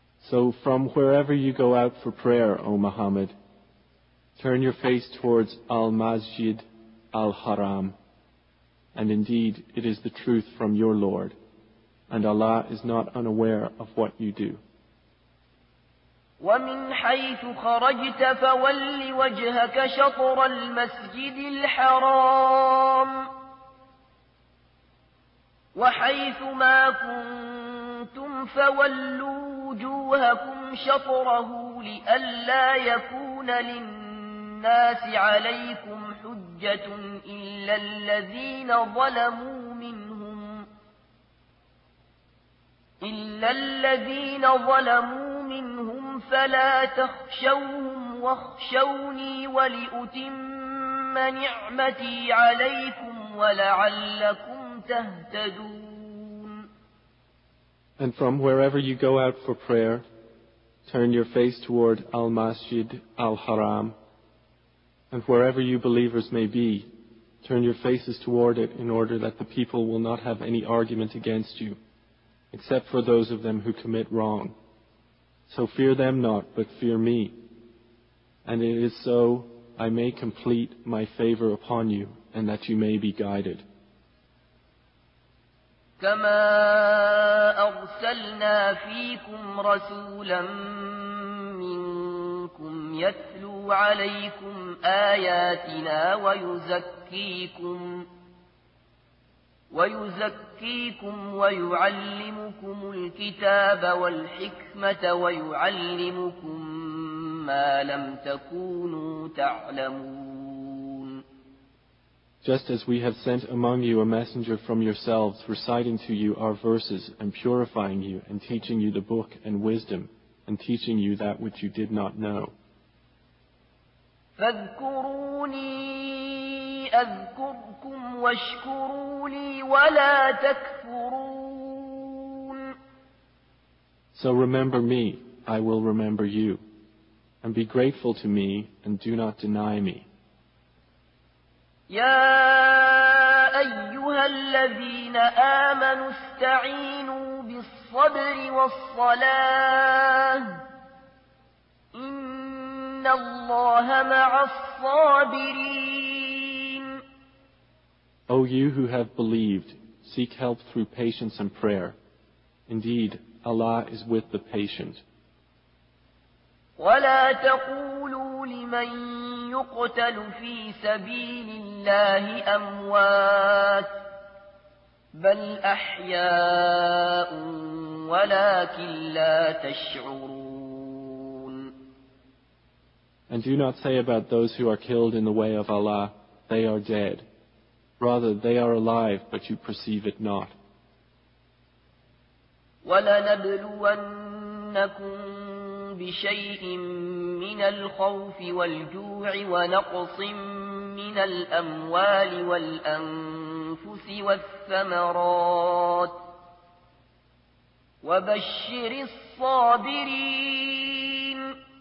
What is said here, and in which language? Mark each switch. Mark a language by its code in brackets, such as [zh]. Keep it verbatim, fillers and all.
[en] So from wherever you go out for prayer, O Muhammad, turn your face towards Al-Masjid Al-Haram. And indeed, it is the truth from your Lord, and Allah is not unaware of what you do. [ar] وَمِنْ حَيْثُ خَرَجْتَ فَوَلِّ وَجْهَكَ شَطْرَ الْمَسْجِدِ الْحَرَامِ وَحَيْثُ مَا كُنْتُمْ كنتم فولوا وجوهكم شطره لئلا يكون للناس عليكم حجة إلا الذين ظلموا منهم إلا الذين ظلموا منهم فلا تخشوهم واخشوني ولأتم نعمتي عليكم ولعلكم تهتدون. [en] And from wherever you go out for prayer, turn your face toward Al-Masjid Al-Haram. And wherever you believers may be, turn your faces toward it in order that the people will not have any argument against you, except for those of them who commit wrong. So fear them not, but fear me. And it is so I may complete my favor upon you, and that you may be guided. [ar] كما أرسلنا فيكم رسولا منكم يتلو عليكم آياتنا ويزكيكم ويزكيكم ويعلمكم الكتاب والحكمة ويعلمكم ما لم تكونوا تعلمون. [en] Just as we have sent among you a messenger from yourselves, reciting to you our verses, and purifying you, and teaching you the book and wisdom, and teaching you that which you did not know. [ar] فَاذْكُرُونِي أَذْكُرْكُمْ وَاشْكُرُوا لِي وَلَا تَكْفُرُونِ. [en] So remember me, I will remember you, and be grateful to me, and do not deny me. [ar] يا أيها الذين آمنوا استعينوا بالصبر والصلاة إن الله مع الصابرين. [en] O you who have believed, seek help through patience and prayer. Indeed, Allah is with the patient. [ar] ولا تقولوا لمن يقتل في سبيل الله أموات بل أحياء ولكن لا تشعرون. [en] And do not say about those who are killed in the way of Allah, they are dead. Rather, they are alive, but you perceive it not. [ar] ولنبلونكم بشيء من الخوف والجوع ونقص من الأموال والأنفس والثمرات وبشر الصابرين.